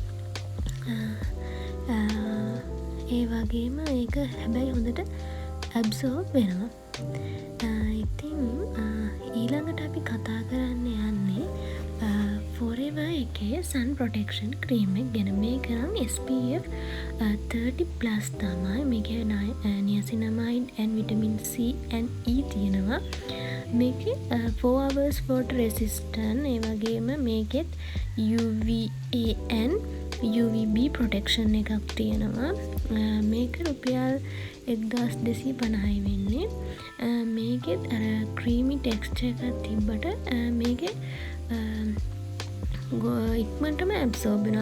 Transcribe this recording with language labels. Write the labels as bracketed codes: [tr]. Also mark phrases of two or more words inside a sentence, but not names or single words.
[si] ඒ වගේම ඒක හැබැයි හොඳට ඇබ්සෝබ් වෙනවා. ඉතින් ඊළඟට අපි කතා කරන්න යන්නේ Forever එකේ [en] sun protection cream [si] එක ගැන. මේක නම් SPF 30+ තමයි. මේකේ [en] niacinamide and vitamin C and E [si] තියෙනවා. මේකේ [en] 4 hours water resistant. [si] ඒ වගේම මේකෙත් [en] UVA and UVB protection [si] එකක් තියෙනවා. මේක රුපියල් 1250යි වෙන්නේ. මේකෙත් අර [en] creamy texture [si] එකක් තිබ්බට මේකේ ඉක්මනටම ඇබ්සෝබ් වෙනවා.